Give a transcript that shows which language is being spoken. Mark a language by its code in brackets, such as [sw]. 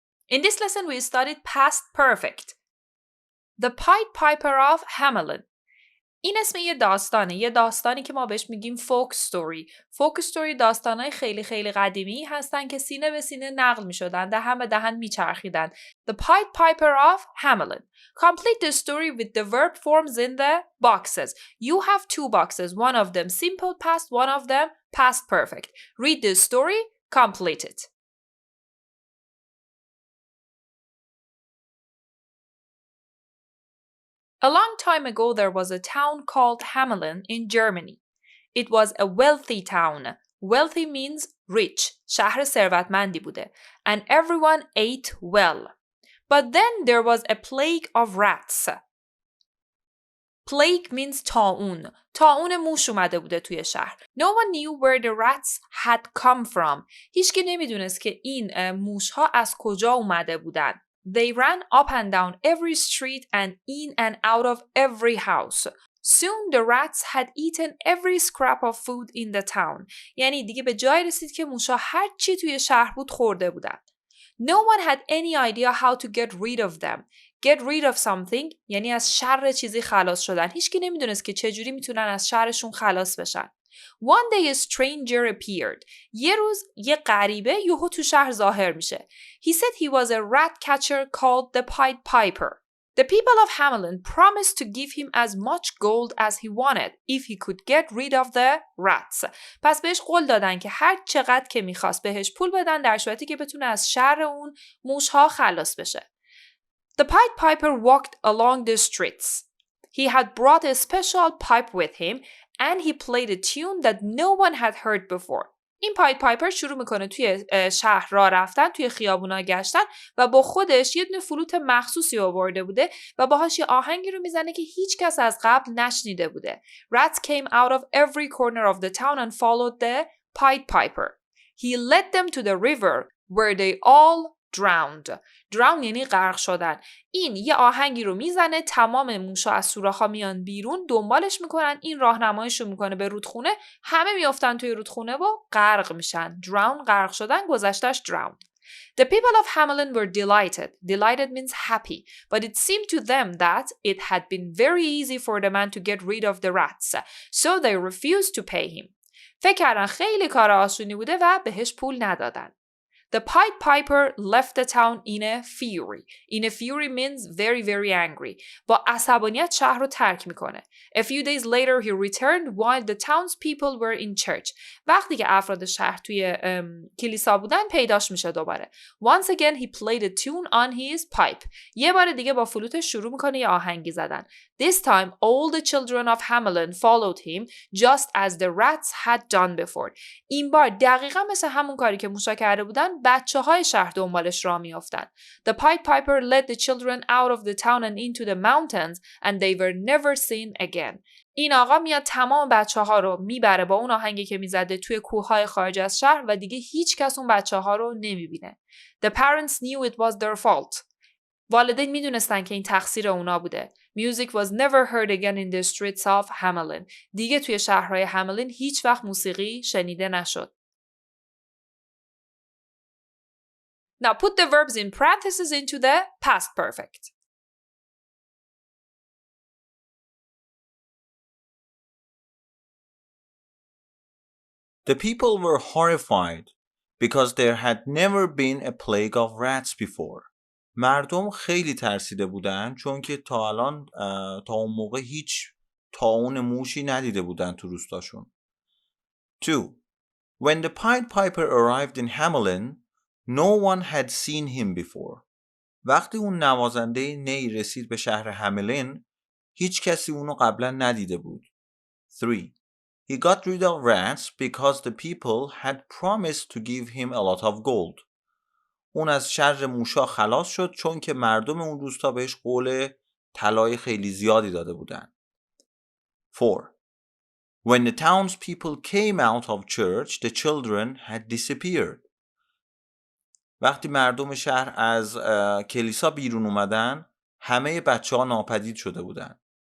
[en] In this lesson we studied past perfect. The Pied Piper of Hamelin. [fa] این اسم یه داستانی که ما بهش میگیم فوک ستوری. فوک ستوری داستانای خیلی خیلی قدیمی هستن که سینه به سینه نقل میشدن، دهن به دهن میچرخیدن. [en] The Pied Piper of Hamelin. Complete the story with the verb forms in the boxes. You have two boxes, one of them simple past, one of them past perfect. Read the story, complete it. A long time ago there was a town called Hamelin in Germany. It was a wealthy town. Wealthy means rich. [fa] شهر ثروتمندی بوده. [en] And everyone ate well. But then there was a plague of rats. Plague means طاعون. [fa] طاعون موش اومده بوده توی شهر. [en] No one knew where the rats had come from. [fa] هیچکی نمیدونست که این موش ها از کجا اومده بودن. [en] They ran up and down every street and in and out of every house. Soon the rats had eaten every scrap of food in the town. [fa] یعنی دیگه به جای رسید که موشا هر چی توی شهر بود خورده بودن. [en] No one had any idea how to get rid of them. Get rid of something [fa] یعنی از شر چیزی خلاص شدن. هیچکی نمیدونست که چجوری میتونن از شرشون خلاص بشن. [en] One day a stranger appeared. [fa] یه روز یه غریبه یهو تو شهر ظاهر میشه. [en] He said he was a rat catcher called the Pied Piper. The people of Hamelin promised to give him as much gold as he wanted if he could get rid of the rats. [fa] پس بهش قول دادن که هر چقدر که میخواست بهش پول بدن در صورتی که بتونه از شر اون موشها خلاص بشه. [en] The Pied Piper walked along the streets. He had brought a special pipe with him and he played a tune that no one had heard before. [fa] این پاید پایپر شروع میکنه توی شهر راه رفتن، توی خیابونا گشتن و با خودش یه دونه فلوت مخصوصی آورده بوده و باهاش یه آهنگی رو میزنه که هیچ کس از قبل نشنیده بوده. [en] Rats came out of every corner of the town and followed the Pied Piper. He led them to the river where they all drowned. [fa] drown یعنی غرق شدن. این یه آهنگی رو میزنه، تمام موشا از سوراخ‌ها میان بیرون، دنبالش میکنن، این راهنماییشو میکنه به رودخونه، همه میافتن توی رودخونه و غرق میشن. drown غرق شدن، گذشتهش drowned. [en] The people of Hamelin were delighted. Delighted means happy, but it seemed to them that it had been very easy for the man to get rid of the rats, so they refused to pay him. [fa] فکر کردن خیلی کار آسونی بوده و بهش پول ندادن. [en] The Pied Piper left the town in a fury. In a fury means very very angry. [fa] با عصبانیت شهر رو ترک میکنه. [en] A few days later he returned while the townspeople were in church. [fa] وقتی که افراد شهر توی کلیسا بودن پیداش میشه دوباره. [en] Once again he played a tune on his pipe. [fa] یه بار دیگه با فلوتش شروع میکنه یه آهنگی زدن. [en] This time all the children of Hamelin followed him just as the rats had done before. [fa] این بار دقیقا مثل همون کاری که موشا کرده بودن بچه‌های شهر دنبالش راه میافتن. [en] The Pied Piper led the children out of the town and into the mountains and they were never seen again. [fa] این آقا میاد تمام بچه‌ها رو میبره با اون آهنگی که میزده توی کوههای خارج از شهر و دیگه هیچ کس اون بچه‌ها رو نمیبینه. [en] The parents knew it was their fault. [fa] والدین میدونستن که این تقصیر اونا بوده. [en] Music was never heard again in the streets of Hamelin. [fa] دیگه توی شهرهای هملین هیچ وقت موسیقی شنیده نشد. [en] Now put the verbs in parentheses into the past perfect. The people were horrified because there had never been a plague of rats before. [fa] مردم خیلی ترسیده بودن چون که تا اون موقع هیچ طاعون موشی ندیده بودن تو روستاشون. 2. [en] When the Pied Piper arrived in Hamelin, no one had seen him before. [fa] وقتی اون نوازنده نی رسید به شهر هملین، هیچ کسی اونو قبلا ندیده بود. 3. [en] He got rid of rats because the people had promised to give him a lot of gold. [fa] اون از شر موشا خلاص شد چون که مردم اون روستا بهش قول طلای خیلی زیادی داده بودن. 4. [en] When the townspeople came out of church, the children had disappeared. [fa] وقتی مردم شهر از کلیسا بیرون اومدن همه بچه ها ناپدید شده بودن.